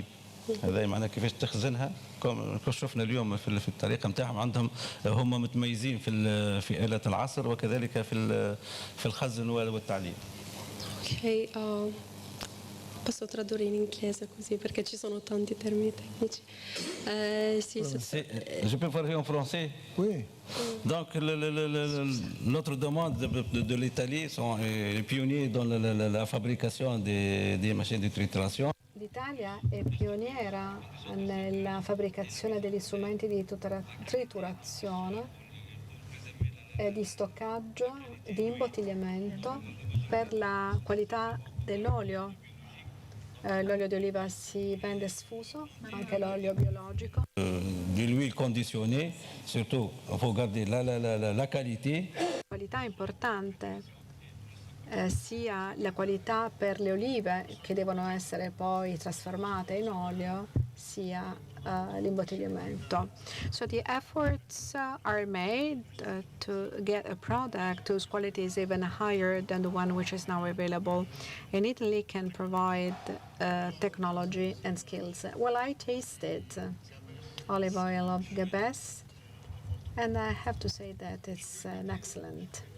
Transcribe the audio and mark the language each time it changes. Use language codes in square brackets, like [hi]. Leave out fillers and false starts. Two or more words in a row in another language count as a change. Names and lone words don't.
[ar] هذا معناه كيفاش تخزنها. كما شفنا اليوم في الطريقة نتاعهم، عندهم هم متميزين في آلة العصر وكذلك في الخزن والتعليب. [it] Ok, posso tradurre in inglese così perché ci sono tanti termini tecnici. [fr] Je peux parler en français? Oui. Donc, notre demande de l'Italie sont les pionniers dans la fabrication des machines de trituration. [it] L'Italia è pioniera nella fabbricazione degli strumenti di triturazione e di stoccaggio, di imbottigliamento per la qualità dell'olio. L'olio di oliva si vende sfuso, anche l'olio biologico. [fr] De l'huile conditionnée, surtout, il faut garder la qualité. [it] Qualità importante, sia la qualità per le olive che devono essere poi trasformate in olio, sia l'imbottigliamento. [en] So the efforts are made to get a product whose quality is even higher than the one which is now available. And Italy can provide technology and skills. Well, I tasted olive oil of the best, and I have to say that it's an excellent.